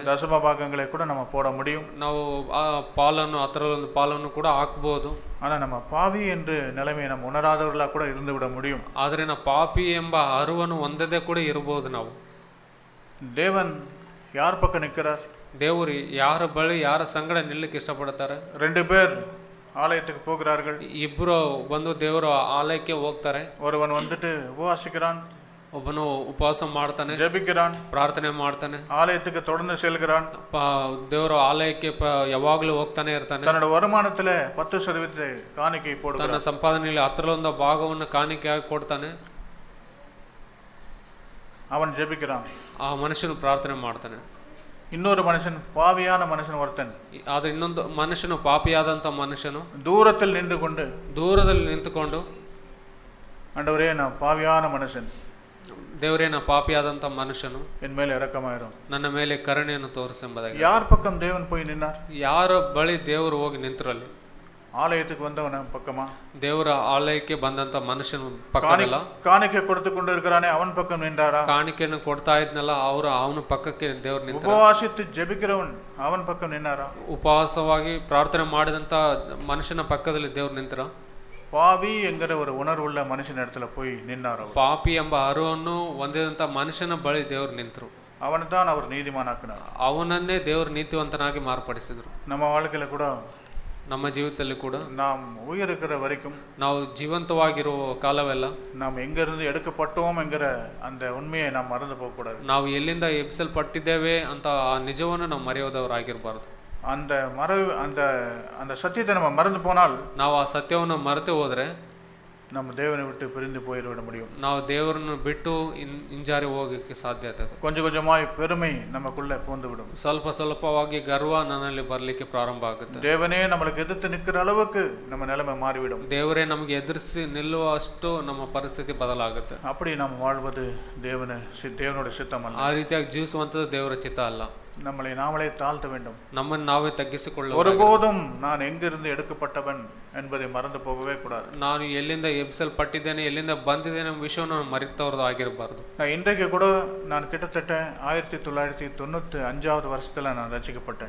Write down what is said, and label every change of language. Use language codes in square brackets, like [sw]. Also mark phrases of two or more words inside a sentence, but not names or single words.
[ta] தசம பாகங்களை கூட நம்ம போட முடியும், [kn] ನಾವು ಪಾಲನ್ನು ಅದರ ಒಂದು ಪಾಲನ್ನು ಕೂಡ ಹಾಕಬಹುದು. [ta] ஆனால் நம்ம பாவி என்று நிலைமையை நம்ம உணராதவர்களாக கூட இருந்து விட முடியும். [kn] ಆದರೆ ನಾವು ಪಾಪಿ ಎಂಬ ಅರಿವನ್ನು ಹೊಂದದೇ ಕೂಡ ಇರಬಹುದು. ನಾವು [ta] தேவன் யார் பக்கம் நிற்கிறார்? [kn] ದೇವರು ಯಾರ ಬಳಿ ಯಾರ ಸಂಗಡ ನಿಲ್ಲಕ್ಕೆ ಇಷ್ಟಪಡ್ತಾರೆ? [ta] 2 பேர் ஆலயத்துக்கு போகிறார்கள். [kn] ಇಬ್ಬರು ಬಂದು ದೇವರ ಆಲಯಕ್ಕೆ ಹೋಗ್ತಾರೆ. [ta] ஒருவன் வந்துட்டு உபவாசிக்கிறான், [kn] ಒಬ್ಬನು ಉಪವಾಸ ಮಾಡ್ತಾನೆ, [ta] ஜெபிக்கிறான், [kn] ಪ್ರಾರ್ಥನೆ ಮಾಡ್ತಾನೆ, [ta] ஆலயத்துக்கு தொடர்ந்து செல்கிறான், [kn] ದೇವರ ಆಲಯಕ್ಕೆ ಯಾವಾಗ್ಲೂ ಹೋಗ್ತಾನೆ ಇರ್ತಾನೆ. [ta] தன்னோட வருமானத்துல 10% காணிக்கை [kn] ತನ್ನ [ta] போடுகிறான். [kn] ಸಂಪಾದನೆಯಲ್ಲಿ 10 ಭಾಗವನ್ನು ಕಾಣಿಕೆಯಾಗಿ ಕೊಡ್ತಾನೆ. [ta] அவன் ஜெபிக்கிறான். [kn] ಆ ಮನುಷ್ಯನು ಪ್ರಾರ್ಥನೆ ಮಾಡ್ತಾನೆ. [ta] இன்னொரு மனுஷன், பாவியான மனுஷன் ஒருத்தன், [kn] ಆದ್ರೆ ಇನ್ನೊಂದು ಮನುಷ್ಯನು, ಪಾಪಿಯಾದಂತ ಮನುಷ್ಯನು [ta] தூரத்தில் நின்று கொண்டு [kn] ದೂರದಲ್ಲಿ ನಿಂತುಕೊಂಡು, [ta] ஆண்டவரே நான் பாவியான மனுஷன், [kn] ದೇವರೇ ನಾ ಪಾಪಿಯಾದಂತ ಮನುಷ್ಯನು, [ta] என் மேல இரக்கமாயிரும். [kn] ನನ್ನ ಮೇಲೆ ಕರುಣೆಯನ್ನು ತೋರಿಸೆಂಬುದಾಗಿ. [ta] யார் பக்கம் தேவன் போய் நின்னார்? [kn] ಯಾರ ಬಳಿ ದೇವರು ಹೋಗಿ ನಿಂತರಲ್ಲಿ? [ta] ஆலயத்துக்கு வந்தவன பக்கமா? [kn] ದೇವರ ಆಲಯಕ್ಕೆ ಬಂದಂತ ಮನುಷ್ಯನ ಪಕ್ಕದಲ್ಲ. [ta] காணிக்கை கொடுத்து கொண்டு இருக்கிறானே அவன் பக்கம் நின்றாரா? [kn] ಕಾಣಿಕೆಯನ್ನು ಕೊಡ್ತಾ ಇದ್ನಲ್ಲ, ಅವನ ಪಕ್ಕಕ್ಕೆ ದೇವ್ರು ನಿಂತ. [ta] உபவாசித்து ஜெபிக்கிறவன் அவன் பக்கம் நின்னாரா? [kn] ಉಪವಾಸವಾಗಿ ಪ್ರಾರ್ಥನೆ ಮಾಡಿದಂತ ಮನುಷ್ಯನ ಪಕ್ಕದಲ್ಲಿ ದೇವ್ರು ನಿಂತರ? [ta] பாவி என்கிற ஒரு உணர்வுள்ள மனுஷன் இடத்துல போய் நின்னார். [kn] ಪಾಪಿ ಎಂಬ ಅರಿವನ್ನು ಹೊಂದಿದಂತ ಮನುಷ್ಯನ ಬಳಿ ದೇವ್ರು ನಿಂತರು. [ta] அவன்தான் அவர் நீதிமானாக்கினார். [kn] ಅವನನ್ನೇ ದೇವ್ರು ನೀತಿವಂತನಾಗಿ ಮಾರ್ಪಡಿಸಿದ್ರು. [ta] நம்ம வாழ்க்கையில கூட, [kn] ನಮ್ಮ ಜೀವಿತದಲ್ಲಿ ಕೂಡ, [ta] நாம் உயிரிருக்கிற வரைக்கும், [kn] ನಾವು ಜೀವಂತವಾಗಿರುವ ಕಾಲವೆಲ್ಲ [ta] நாம் எங்கிருந்து எடுக்கப்பட்டோம் என்கிற அந்த உண்மையை நாம் மறந்து போகக்கூடாது. [kn] ನಾವು ಎಲ್ಲಿಂದ ಎಬ್ಬಿಸಲ್ಪಟ್ಟಿದ್ದೇವೆ ಅಂತ ಆ ನಿಜವನ್ನು ನಾವು ಮರೆಯೋದವರಾಗಿರಬಾರ್ದು. [ta] அந்த அந்த சத்தியத்தை நம்ம மறந்து போனால், [kn] ನಾವು ಆ ಸತ್ಯವನ್ನು ಮರೆತು ಹೋದ್ರೆ [ta] நம்ம தேவனை விட்டு பிரிந்து போய்விட முடியும். [kn] ನಾವು ದೇವರನ್ನು ಬಿಟ್ಟು ಹಿಂಜಾರಿ ಹೋಗಕ್ಕೆ ಸಾಧ್ಯತೆ. [ta] கொஞ்சம் கொஞ்சமாய் பெருமை நமக்குள்ள பூந்து விடும். [kn] ಸ್ವಲ್ಪ ಸ್ವಲ್ಪವಾಗಿ ಗರ್ವ ನನ್ನಲ್ಲಿ ಬರಲಿಕ್ಕೆ ಪ್ರಾರಂಭ ಆಗುತ್ತೆ. [ta] தேவனே நம்மளுக்கு எதிர்த்து நிற்கிற அளவுக்கு நம்ம நிலைமை மாறிவிடும். [kn] ದೇವರೇ ನಮಗೆ ಎದುರಿಸಿ ನಿಲ್ಲುವಷ್ಟು ನಮ್ಮ ಪರಿಸ್ಥಿತಿ ಬದಲಾಗುತ್ತೆ. [ta] அப்படி நாம் வாழ்வது தேவனுடைய சித்தம் அல்ல. [kn] ಆ ರೀತಿಯಾಗಿ ಜೀವಿಸುವಂಥದ್ದು ದೇವರ ಚಿತ್ತ ಅಲ್ಲ. [ta] நம்மளை நாமளே தாழ்த்த வேண்டும். [kn] ನಮ್ಮನ್ನು ನಾವೇ ತಗ್ಗಿಸಿಕೊಳ್ಳ. [ta] ஒருபோதும் நான் எங்கிருந்து எடுக்கப்பட்டவன் என்பதை மறந்து போகவே கூடாது. [kn] ನಾನು ಎಲ್ಲಿಂದ ಎಬ್ಬಿಸಲ್ಪಟ್ಟಿದ್ದೇನೆ, ಎಲ್ಲಿಂದ ಬಂದಿದ್ದೇನೆ ಎಂಬ ವಿಷಯವನ್ನು ನಾನು ಮರೆತವರದು ಆಗಿರಬಾರ್ದು. [ta] இன்றைக்கு கூட நான் கிட்டத்தட்ட 1995 வருஷத்துல நான் ரட்சிக்கப்பட்டேன்.